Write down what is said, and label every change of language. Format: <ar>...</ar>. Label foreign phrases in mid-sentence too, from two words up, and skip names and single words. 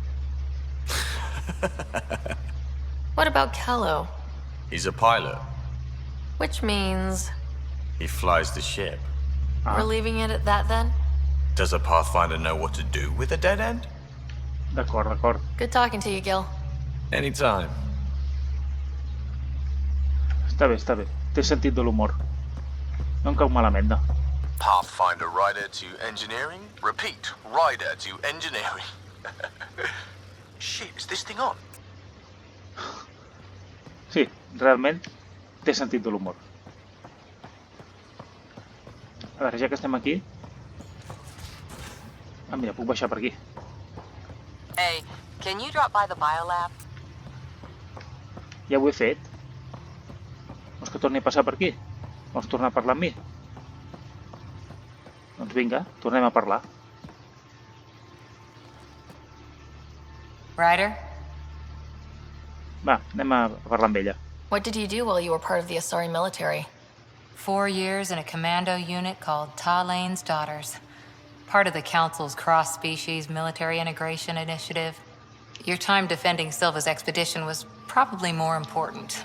<en>What about Kello? He's a pilot. Which means... He flies the ship. We're leaving it at that then? Does a Pathfinder know what to do with a dead end?</en> <ca>D'acord.</ca> <en>Good talking to you, Gil. Anytime.</en> <ca>Està bé. Té sentit de l'humor. No em cau malament, no.</ca> <en>Pathfinder rider to engineering? Repeat, rider to engineering. Shit, is this thing on?</en> <ca>Sí, realment té sentit de l'humor. A veure, ja que estem aquí... Ah, mira, puc baixar per aquí.</ca> <en>Hey, can you drop by the biolab?</en> <ca>Ja ho he fet. Vols que torni a passar per aquí? Vols tornar a parlar amb mi? Doncs vinga, tornem a parlar. Ryder? Va, anem a parlar amb ella.</ca> <en>What did you do while you were part of the Asari military? 4 years in a commando unit called Talane's Daughters. Part of the Council's cross-species military integration initiative. Your time defending Silva's expedition was probably more important.</en>